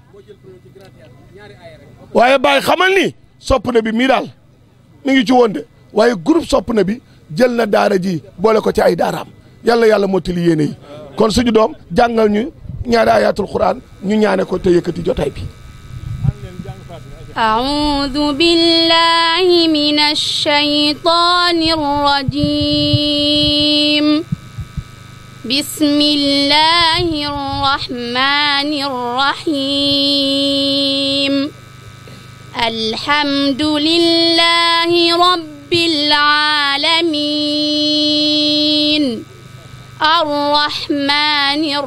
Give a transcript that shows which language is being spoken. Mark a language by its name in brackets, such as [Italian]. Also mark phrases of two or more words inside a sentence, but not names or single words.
[Wolof] ni sopp na bi mii daal mi ngi ci woon de waaye groupe sopp na bi jël na daara ji boole ko ci ay daaraam yàlla mottali yéene yi kon suñu doom jàngal ñu ñaari ayatul quran ñu ñaane ko te yëkkati jotaay bi [Arabic] أعوذ بالله من الشيطان الرجيم بسم الله الرحمن الرحيم الحمد لله رب العالمين الرحمن